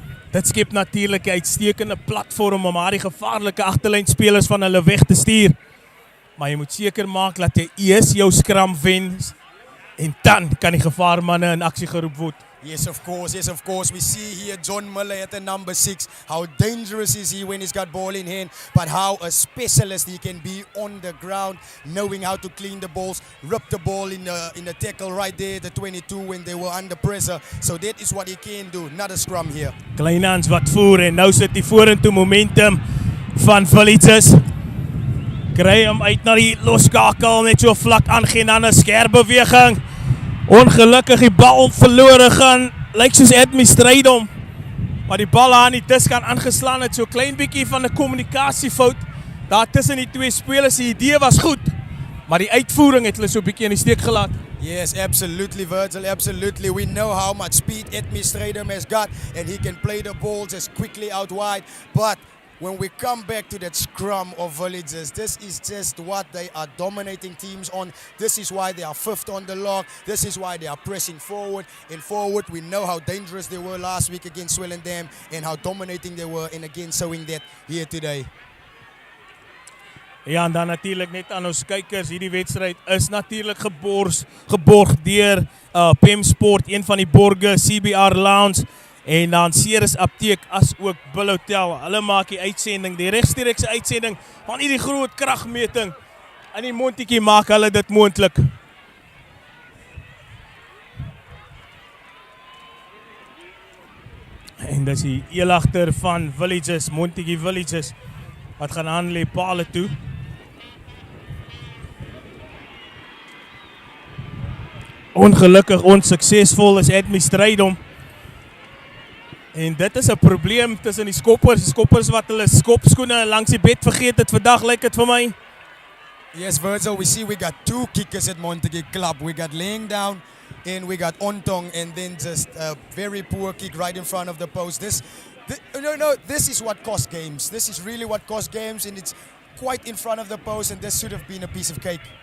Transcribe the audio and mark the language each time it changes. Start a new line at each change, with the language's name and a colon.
Afrikaans: Dit skep natuurlik 'n uitstekende platform om maar die gevaarlike agterlynspelers van hulle weg te stuur. Maar jy moet seker maak dat jy eers jou skram wen en dan kan die gevaarmanne in aksie geroep word.
English: Yes, of course. Yes, of course. We see here John Miller at the number 6. How dangerous is he when he's got ball in hand, but how a specialist he can be on the ground, knowing how to clean the balls, rip the ball in the tackle right there, the 22 when they were under pressure. So that is what he can do. Not a scrum here.
Afrikaans: Kleinhans wat voer en nou sit die vorentoe momentum van Villagers. Kry hom uit na die loskakel, net so vlak aangeen aan 'n skerp beweging. Ongelukkig die bal verlore gaan, lyk soos Edmi stryd hom, maar die bal aan die diskant aangeslaan het, so klein bietjie van 'n kommunikasiefout daar tussen die twee spelers. Die idee was goed, maar die uitvoering het hulle so bietjie in die steek gelaat.
English: Yes, absolutely, Virgil, absolutely. We know how much speed Edmi Stradum has got, and he can play the ball just quickly out wide, but when we come back to that scrum of Villagers, this is just what they are dominating teams on. This is why they are 5th on the log. This is why they are pressing forward. And forward, we know how dangerous they were last week against Swellendam and how dominating they were, and again showing that here today.
Afrikaans: Ja, en dan natuurlik net aan ons kykers, hierdie wedstryd is natuurlik geborg deur PEM Sport, een van die borge, CBR Lounge, en dan Ceres Apteek as ook Bill Hotel. Hulle maak die uitsending, die regstreekse uitsending van hierdie groot kragmeting in die Montagu maak hulle dit moontlik. En dis die eelagter van Villagers, Montagu Villagers, wat gaan aanlê pale toe. Ongelukkig onsuksesvol is Edmi Strydom. En dit is 'n probleem tussen die skoppers wat hulle skopskoene langs die bed vergeet het vandag, lyk dit vir my.
English: Yes, Virgil, we see we got 2 kickers at Montagu Club. We got laying down and we got Ontong, and then just a very poor kick right in front of the post. This is what cost games. This is really what cost games, and it's quite in front of the post, and this should have been a piece of cake.